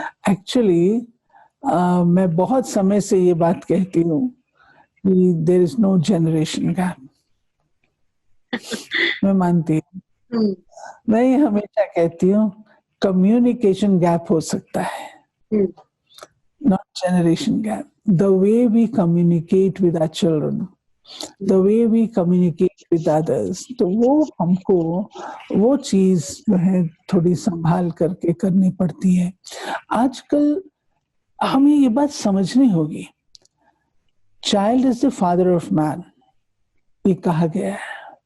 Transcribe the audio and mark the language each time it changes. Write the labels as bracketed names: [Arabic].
[Hindi] Actually मैं बहुत समय से ये बात कहती हूँ कि [English] There is no generation gap. [Hindi] मैं मानती हूँ। हुँ, मैं ये हमेशा कहती हूँ कम्युनिकेशन गैप हो सकता है, हुँ, [English] not generation gap. The way we communicate with our children, hmm, the way we communicate with others, [Hindi] तो वो हमको वो चीज़ जो है थोड़ी सँभाल करके करनी पड़ती है। आजकल हमें ये बात समझनी होगी, [English] child is the father of man, [Hindi] ये कहा गया है।